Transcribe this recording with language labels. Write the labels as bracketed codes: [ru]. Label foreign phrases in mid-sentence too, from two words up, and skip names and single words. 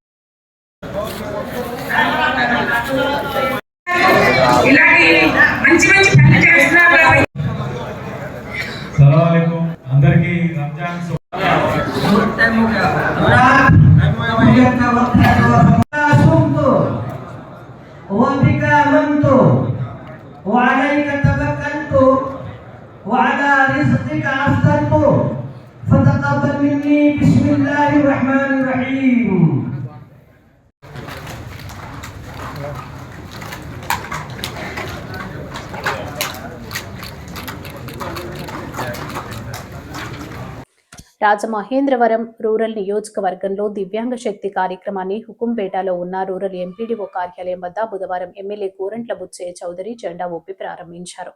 [te] అందరికీ రంజాన్ [ar] وعلى رزقك أفطرت فتقبل مني بسم الله الرحمن الرحيم. [te] రాజమహేంద్రవరం రూరల్ నియోజకవర్గంలో దివ్యాంగ శక్తి కార్యక్రమాన్ని హుకుంపేటలో ఉన్న రూరల్ ఎంపీడీఓ కార్యాలయం వద్ద బుధవారం ఎమ్మెల్యే గోరంట్ల బుచ్చయ్య చౌదరి జెండా ఊపి ప్రారంభించారు.